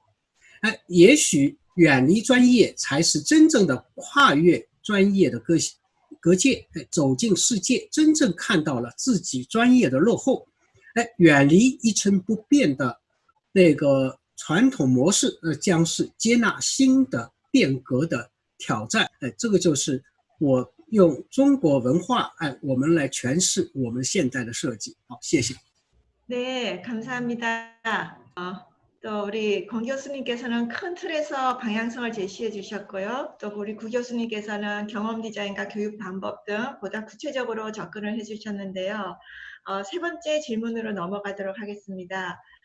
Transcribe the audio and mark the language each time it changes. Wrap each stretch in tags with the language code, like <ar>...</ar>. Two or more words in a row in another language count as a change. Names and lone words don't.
<zh>也许远离专业才是真正的跨越专业的隔界，走进世界，真正看到了自己专业的落后，远离一成不变的那个传统模式，将是接纳新的变革的挑战。这个就是我用中国文化我们来诠释我们现代的设计。好，谢谢。</zh> <ko>네, 감사합니다. 또 우리 권 교수님께서는 큰 틀에서 방향성을 제시해 주셨고요. 또 우리 구 교수님께서는 경험 디자인과 교육 방법 등 보다 구체적으로 접근을 해 주셨는데요. 세 번째 질문으로 넘어가도록 하겠습니다.</ko>